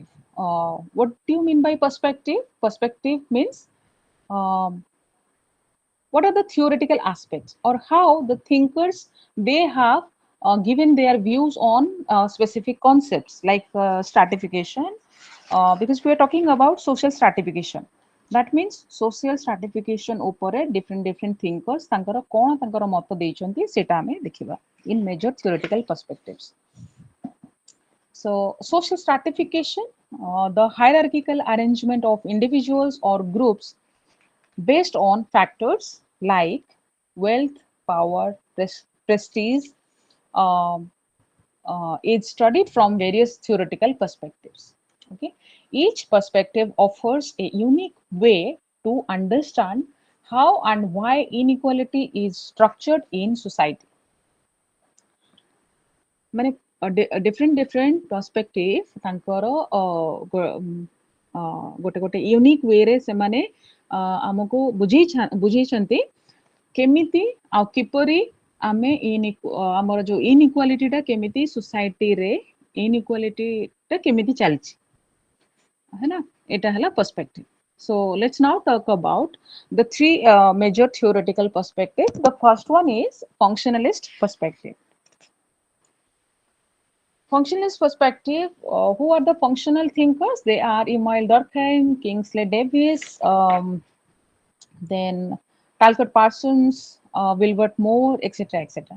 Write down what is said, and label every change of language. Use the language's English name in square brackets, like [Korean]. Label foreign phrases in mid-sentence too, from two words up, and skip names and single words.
[English] What do you mean by perspective? Perspective means um, what are the theoretical aspects or how the thinkers they have given their views on specific concepts like stratification, because we are talking about social stratification. That means social stratification [Odia] ଉପରେ [English] different thinkers [Odia] ତାଙ୍କର କ'ଣ ତାଙ୍କର ମତ ଦେଇଛନ୍ତି ସେଟା ଆମେ ଦେଖିବା [English] in major theoretical perspectives. So social stratification, the hierarchical arrangement of individuals or groups based on factors like wealth, power, prestige, um, is studied from various theoretical perspectives. Okay, each perspective offers a unique way to understand how and why inequality is structured in society. [Odia] ମାନେ [English] different perspective [Odia] ତାଙ୍କର ଗୋଟେ ଗୋଟେ [English] unique wayରେ [Odia] ସେମାନେ ଆମକୁ ବୁଝେଇଛନ୍ତି କେମିତି ଆଉ କିପରି ଆମେ ଆମର ଯୋଉ ଇନଇକ୍ୱାଲିଟିଟା କେମିତି ସୋସାଇଟିରେ ଇନଇକ୍ୱାଲିଟିଟା କେମିତି ଚାଲିଛି ହେଲା ଏଟା ହେଲା perspective. [English] So let's now talk about the three major theoretical perspectives. The first one is functionalist perspective. Functionalist perspective, who are the functional thinkers? They are Emile Durkheim, Kingsley Davis, then Talcott Parsons, Wilbert Moore, etc., etc.